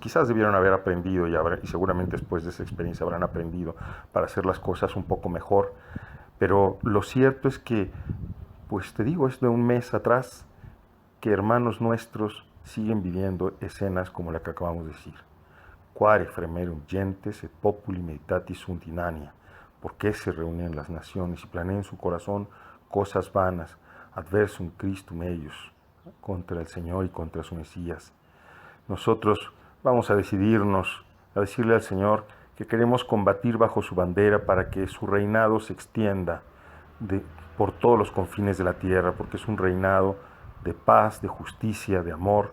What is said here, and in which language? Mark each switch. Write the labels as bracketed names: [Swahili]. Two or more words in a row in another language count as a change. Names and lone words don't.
[Spanish] Quizás debieron haber aprendido y seguramente después de esa experiencia habrán aprendido para hacer las cosas un poco mejor, pero lo cierto es que, pues te digo, es de un mes atrás que hermanos nuestros siguen viviendo escenas como la que acabamos de decir. [Latin] Quare fremerum gentes et populi meditatis sunt inania. [Spanish] ¿Por qué se reúnen las naciones y planean en su corazón cosas vanas, [Latin] adversum Christum [Spanish] ellos, contra el Señor y contra su Mesías? Nosotros vamos a decidirnos a decirle al Señor que queremos combatir bajo su bandera para que su reinado se extienda por todos los confines de la tierra, porque es un reinado de paz, de justicia, de amor.